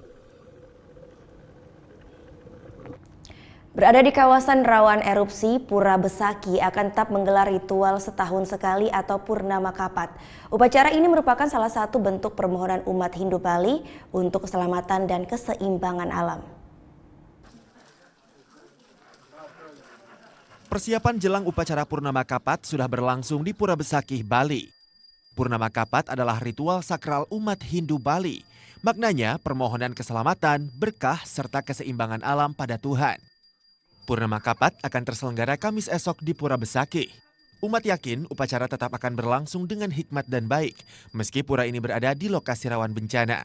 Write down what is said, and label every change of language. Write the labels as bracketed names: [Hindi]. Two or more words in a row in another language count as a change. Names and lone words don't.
[Indonesian] Berada di kawasan rawan erupsi, Pura Besaki akan tetap menggelar ritual setahun sekali atau Purnama Kapat. Upacara ini merupakan salah satu bentuk permohonan umat Hindu Bali untuk keselamatan dan keseimbangan alam. Persiapan jelang upacara Purnama Kapat sudah berlangsung di Pura Besaki, Bali. Purnama Kapat adalah ritual sakral umat Hindu Bali. Maknanya permohonan keselamatan, berkah, serta keseimbangan alam pada Tuhan. Purnama Kapat akan terselenggara Kamis esok di Pura Besaki. Umat yakin upacara tetap akan berlangsung dengan hikmat dan baik, meski pura ini berada di lokasi rawan bencana.